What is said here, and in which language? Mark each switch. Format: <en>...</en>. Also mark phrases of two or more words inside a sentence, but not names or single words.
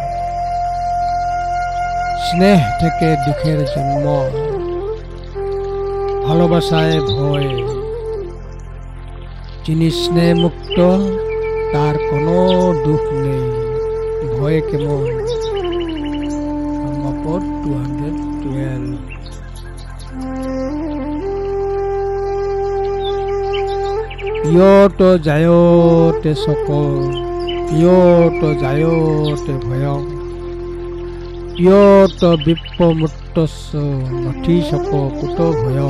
<bn>স্নেহ থেকে দুঃখের জন্ম, ভালোবাসায় ভয়। যিনি স্নেহ মুক্ত তার কোনো দুঃখ নেই, ভয় কেমন? ধর্মপদ 212।</bn> <pi>ইয়ত জায়তে শোক, ইয়ত জায়তে ভয়ং, ইয়ত বিপ্রমুক্তস্য নথি শোক কুত ভয়ং।</pi>